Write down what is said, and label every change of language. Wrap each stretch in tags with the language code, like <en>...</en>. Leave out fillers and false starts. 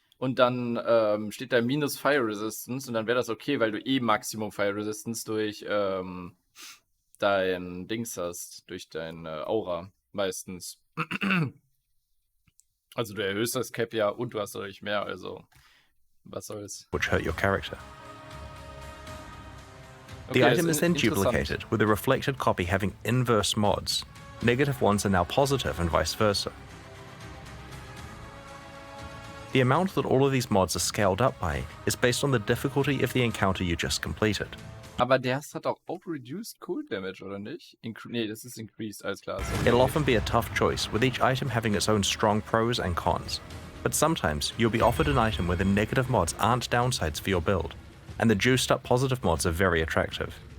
<de>Und dann steht da minus Fire Resistance und dann wäre das okay, weil du eh Maximum Fire Resistance durch dein Dings hast, durch dein Aura meistens. Also du erhöhst das Cap ja und du hast dadurch mehr, also was soll's.</de> <en>Which hurt your character. Okay, The item is then</en> <de>interessant.</de> <en>duplicated, with a reflected copy having inverse mods. Negative ones are now positive and vice versa. The amount that all of these mods are scaled up by is based on the difficulty of the encounter you just completed.</en> <de>Aber der hat auch Reduced Cold Damage, oder nicht? Nee, das ist Increased, alles klar. So</de> <en>It'll often be a tough choice, with each item having its own strong pros and cons. But sometimes, you'll be offered an item where the negative mods aren't downsides for your build, and the juiced up positive mods are very attractive.</en>